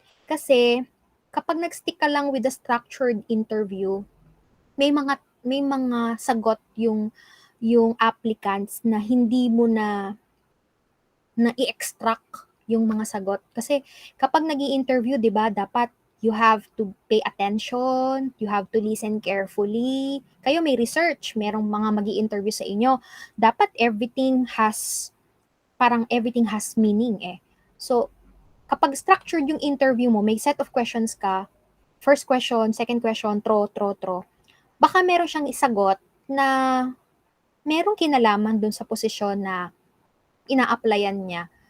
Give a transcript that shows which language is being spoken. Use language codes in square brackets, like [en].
[tl] Kasi kapag nag-stick ka lang [en] with the structured interview, [tl] may mga sagot yung applicants na hindi mo na i-extract yung mga sagot. Kasi kapag nag-i-interview, 'di ba, dapat [en] you have to pay attention, you have to listen carefully. [tl] Kayo may research, merong mga magi-interview sa inyo. Dapat [en] everything has meaning eh. [tl] So, kapag structured yung interview mo, may [en] set of questions [tl] ka, [en] first question, second question, throw. [tl] baka meron siyang isagot na merong kinalaman dun sa posisyon na ina-applyan niya.